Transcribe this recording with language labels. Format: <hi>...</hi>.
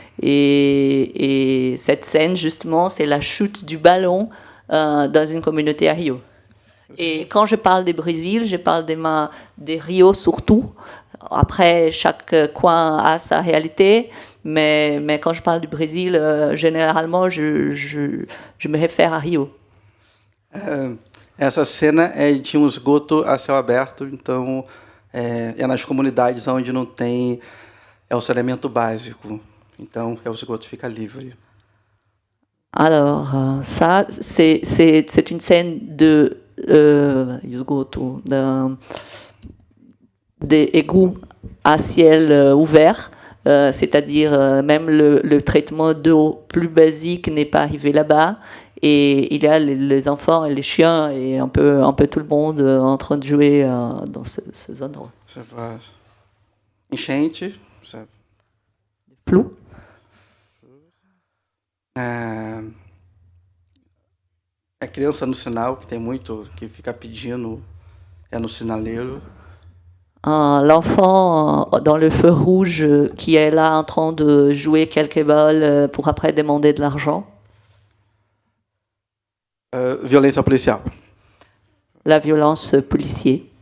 <fr>Et cette scène, justement, c'est la chute du ballon dans une communauté à Rio. Et quand je parle du Brésil, je parle de Rio surtout. Après, chaque coin a sa réalité, mais quand je parle du Brésil, généralement, je me réfère à Rio.</fr> <pt>Essa cena é de um esgoto a céu aberto, então é nas comunidades onde não tem é o saneamento básico. Então, o esgoto fica livre.</pt> <fr>Alors, ça, c'est une scène de esgoto, des égouts à ciel ouvert, c'est-à-dire même le traitement d'eau plus basique n'est pas arrivé là-bas. Et il y a les enfants et les chiens et un peu tout le monde en train de jouer dans ces endroits.</fr> <pt>Enchente.</pt> <fr>Flou.</fr> <pt>A criança no sinal, que tem muito, que fica pedindo, no sinaleiro.</pt> <fr>L'enfant dans le feu rouge qui est là en train de jouer quelques balles pour après demander de l'argent.</fr> <pt>Violência policial.</pt> <fr>La violence policière.</fr>